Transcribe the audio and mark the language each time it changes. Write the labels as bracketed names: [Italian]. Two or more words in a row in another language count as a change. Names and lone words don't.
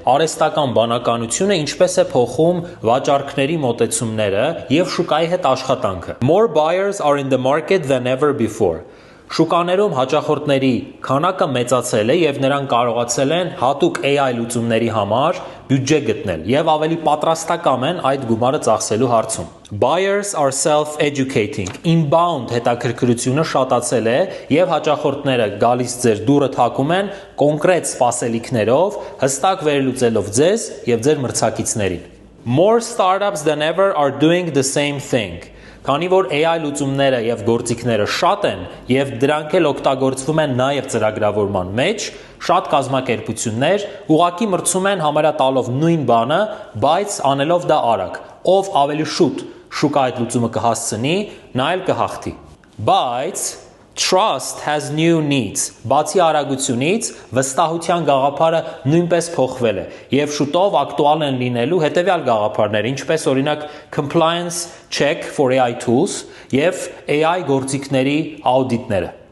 [Armenian] արհեստական բանականությունը ինչպես է փոխում վաճառքների մոտեցումները եւ շուկայի հետ աշխատանքը։ [English] More buyers are in the market than ever before. [Armenian] Շուկաներում հաճախորդների քանակը մեծացել է եւ նրանք կարողացել են հատուկ AI լուծումների համար բյուջե գտնել եւ ավելի պատրաստակամ են այդ գումարը ծախսելու հարցում։ [English] Buyers are self-educating. [Armenian] Inbound հետաքրքրությունը շատացել է եւ հաճախորդները գալիս ձեր դուռը թակում են կոնկրետ սպասելիքներով, հստակ վերլուծելով ձեզ եւ ձեր մրցակիցներին։ [English] More startups than ever are doing the same thing. [Armenian] Քանի որ AI լուծումները եւ գործիքները շատ են եւ դրանք էլ օգտագործվում են նաեւ ծրագրավորման մեջ, շատ կազմակերպություններ ուղղակի մրցում են համարյա տալով նույն բանը, բայց անելով դա արագ։ Ով ավելի շուտ շուկա այդ լուծումը կհասցնի, նա էլ կհաղթի։ Բայց [English] trust has new needs. [Armenian] Բացի արագությունից, վստահության գաղափարը նույնպես փոխվել է եւ շուտով ակտուալ են լինելու հետեւյալ գաղափարներ, ինչպես օրինակ [English] compliance check for AI tools [Armenian] եւ AI գործիքների աուդիտները։